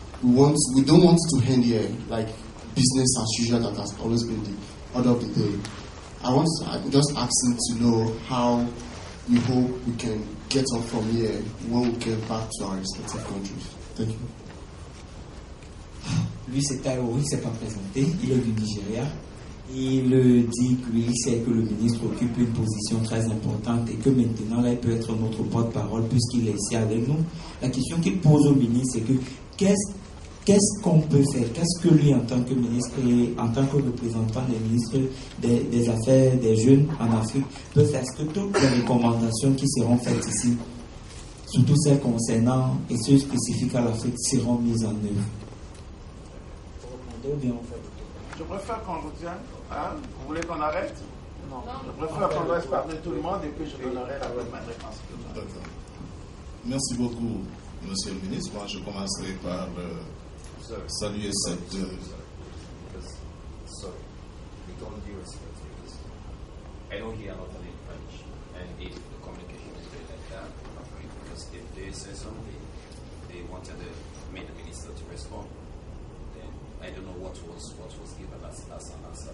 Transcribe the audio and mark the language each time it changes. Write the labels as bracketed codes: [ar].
[en] We don't want to end here like business as usual that has always been the order of the day. I'm just asking to know how you hope we can get up from here when we get back to our respective countries. Thank you. [fr] Lui, c'est Taïwo, il ne s'est pas présenté, il est du Nigeria. Il dit que lui, sait que le ministre occupe une position très importante et que maintenant, là, il peut être notre porte-parole puisqu'il est ici avec nous. La question qu'il pose au ministre, c'est que qu'est-ce qu'on peut faire? Qu'est-ce que lui, en tant que ministre et en tant que représentant des ministres des Affaires des jeunes en Afrique, peut faire? Est-ce que toutes les recommandations qui seront faites ici, surtout celles concernant et ceux spécifiques à l'Afrique, seront mises en œuvre? Je préfère qu'on retienne. Hein? Vous voulez qu'on arrête? Non. Je préfère qu'on laisse parler tout le monde et puis je donnerai la même réponse. D'accord. Merci beaucoup, Monsieur le ministre. Moi, je commencerai par saluer cette... [en] Sorry, with all due respect, because I don't hear a lot in French, and if the communication is very like that, I'm afraid, because if they say something, they wanted the minister to respond. I don't know what was given as an answer.